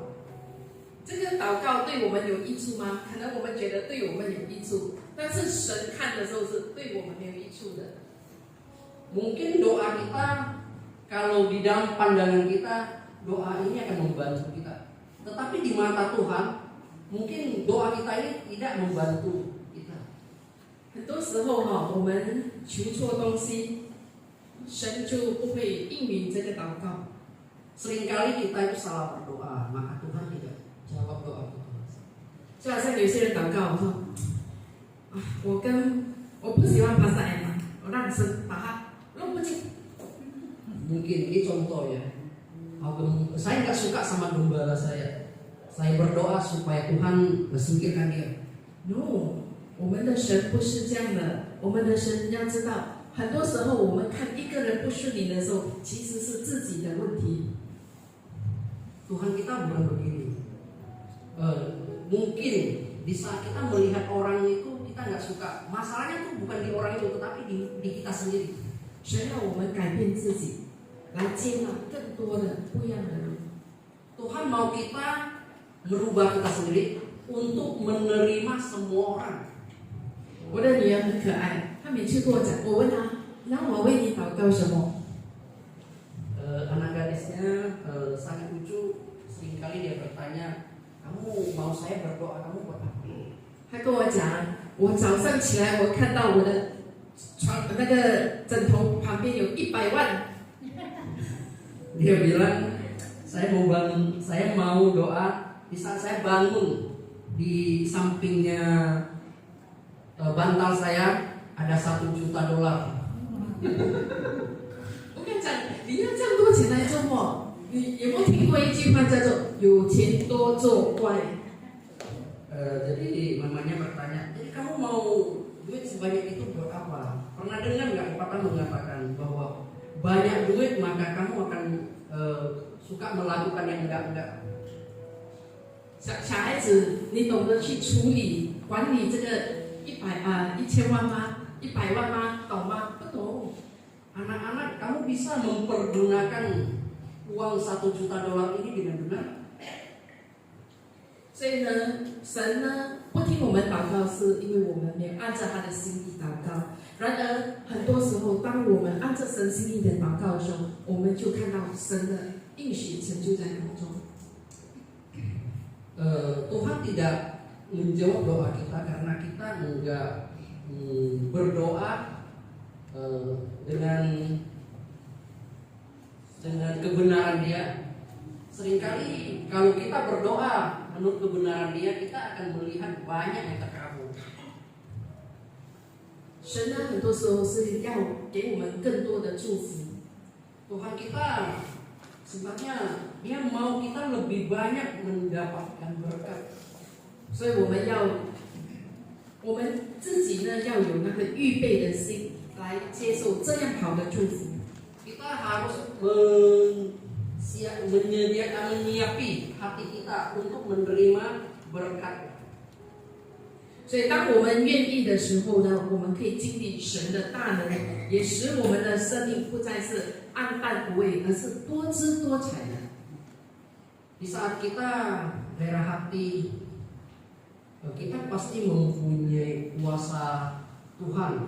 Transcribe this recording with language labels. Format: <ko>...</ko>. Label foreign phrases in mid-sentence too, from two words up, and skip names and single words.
<zh>这个祷告对我们有益处吗？可能我们觉得对我们有益处，但是神看的时候是对我们没有益处的。</zh> <id>Mungkin doa kita kalau di dalam pandangan kita doa ini akan membantu kita. Tetapi di mata Tuhan mungkin doa kita ini tidak membantu kita.</id> <zh>很多时候哈，我们求错东西，神就不会应允这个祷告。</zh> <id>Seringkali kita itu salah berdoa, maka Tuhan tidak jawab doa kita.</id> <zh>就好像有些人祷告，我说啊，我不喜欢 Pastor Emma， 我让神把它弄不进。</zh> <id>Mungkin ini contoh ya. Saya nggak suka sama gembala saya. Saya berdoa supaya Tuhan singkirkan dia.</id> <zh>No， 我们的神不是这样的。我们的神要知道，很多时候我们看一个人不顺利的时候，其实是自己的问题。</zh> <id>Tuhan kita bukan begini. Mungkin di saat kita melihat orang itu kita nggak suka. Masalahnya tuh bukan di orang itu, tetapi di kita sendiri.</id> <zh>神要我们改变自己，来接纳更多的不一样的人。</zh> <id>Tuhan mau kita merubah kita sendiri untuk menerima semua orang.</id> <zh>我的女儿很可爱，她每次跟我讲，我问她，让我为你祷告什么？</zh> <id>Anak gadisnya sangat lucu. Seringkali dia bertanya, kamu mau saya berdoa kamu buat apa?</id> <zh>她跟我讲，我早上起来，我看到我的床那个枕头旁边有100万。</zh> <id>Dia bilang, saya mau doa di saat saya bangun di sampingnya bantal saya ada $1 juta.</id> <zh>我跟你讲，你要这样多钱来做梦？你有没有听过一句话叫做“有钱多作怪”？</zh> <id>Jadi mamanya bertanya, jadi kamu mau duit sebanyak itu buat apa? Pernah dengar nggak pepatah mengatakan bahwa banyak duit maka kamu akan suka melakukan yang enggak-enggak?</id> <zh>小孩子，你懂得去处理管理这个1000万吗？100万吗？懂吗？不懂。</zh> <id>Anak-anak, kamu bisa mempergunakan uang $1 juta ini dengan benar?</id> <zh>所以呢，神呢不听我们祷告，是因为我们没有按照他的心意祷告。然而，很多时候，当我们按照神心意的祷告的时候，我们就看到神的应许成就在当中。</zh> <id>Tuhan tidak menjawab doa kita karena kita enggak berdoa dengan kebenaran Dia. Seringkali kalau kita berdoa menurut kebenaran Dia, kita akan melihat banyak yang terkabul.</id> <zh>神呢，很多时候是要给我们更多的祝福。</zh> <id>Tuhan kita sebenarnya Dia mau kita lebih banyak mendapatkan berkat.</id> <zh>所以我们自己呢要有那个预备的心来接受这样好的祝福。</zh> <id>Kita harus menyiapi hati kita untuk menerima berkat.</id> <zh>所以，当我们愿意的时候呢，我们可以经历神的大能，也使我们的生命不再是暗淡无味，而是多姿多彩的。</zh> <id>Di saat kita merah hati, kita pasti mempunyai kuasa Tuhan.</id>